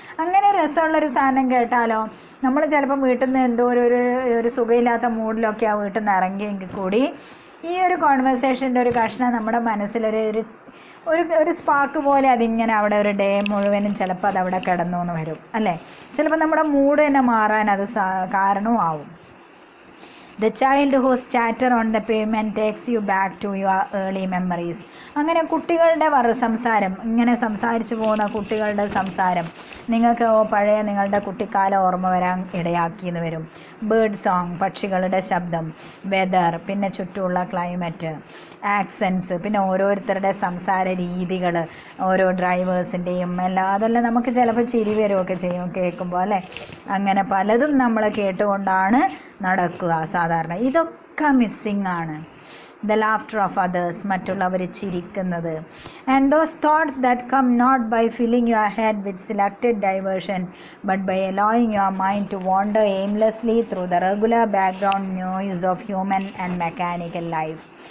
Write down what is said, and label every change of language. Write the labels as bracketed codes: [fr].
[ml] അങ്ങനെ രസമുള്ളൊരു സാധനം കേട്ടാലോ, നമ്മൾ ചിലപ്പം വീട്ടിൽ നിന്ന് എന്തോ ഒരു സുഖമില്ലാത്ത മൂഡിലൊക്കെ ആ വീട്ടിൽ നിന്ന് ഇറങ്ങിയെങ്കിൽ കൂടി ഈ ഒരു കോൺവെർസേഷൻ്റെ ഒരു കഷ്ണം നമ്മുടെ മനസ്സിലൊരു സ്പാർക്ക് പോലെ അതിങ്ങനെ അവിടെ ഒരു ഡേ മുഴുവനും ചിലപ്പോൾ അതവിടെ കിടന്നു എന്ന് വരും അല്ലേ. ചിലപ്പോൾ നമ്മുടെ മൂഡ് തന്നെ മാറാൻ അത് കാരണവും ആവും. [en] The child whose chatter on the pavement takes you back to your early memories. [ml] അങ്ങനെ കുട്ടികളുടെ സംസാരം, ഇങ്ങനെ സംസാരിച്ചു പോകുന്ന കുട്ടികളുടെ സംസാരം നിങ്ങൾക്ക് പഴയ നിങ്ങളുടെ കുട്ടിക്കാലം ഓർമ്മ വരാൻ ഇടയാക്കിയെന്ന് വരും. ബേർഡ് സോങ്, പക്ഷികളുടെ ശബ്ദം, വെതർ, പിന്നെ ചുറ്റുമുള്ള ക്ലൈമറ്റ്, ആക്സെൻസ്, പിന്നെ ഓരോരുത്തരുടെ സംസാര രീതികൾ, ഓരോ ഡ്രൈവേഴ്സിൻ്റെയും അതെല്ലാം നമുക്ക് ചിലപ്പോൾ ചിരി വരുമൊക്കെ ചെയ്യും കേൾക്കുമ്പോൾ അല്ലേ. അങ്ങനെ പലതും നമ്മൾ കേട്ടുകൊണ്ടാണ് നടക്കുക സാധാരണ. ഇതൊക്കെ മിസ്സിങ് ആണ്. [en] The laughter of others, [ml] മറ്റുള്ളവർ ചിരിക്കുന്നത്. [en] And those thoughts that come not by filling your head with selected diversion, but by allowing your mind to wander aimlessly through the regular background noise of human and mechanical life.